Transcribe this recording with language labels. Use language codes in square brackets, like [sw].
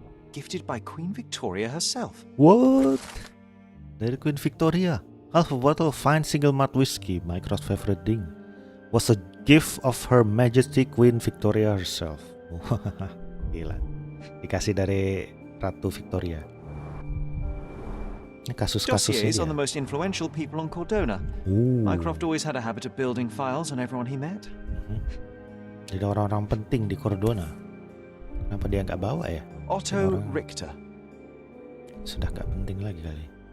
[en] Gifted by Queen Victoria herself. What? [id] Dari Queen Victoria. [en] Half a bottle of fine single malt whiskey, Mycroft's favorite drink, was a gift of Her Majesty Queen Victoria herself. [id] Gila. Dikasih dari Ratu Victoria. Ini kasus-kasus ini. [en] Dossiers on the most influential people on Cordona. Mycroft always had a habit of building files on everyone he met. [id] Jadi orang-orang penting di Cordona. Kenapa dia nggak bawa ya? [en] Otto Richter. [id] Sudah nggak penting lagi kali.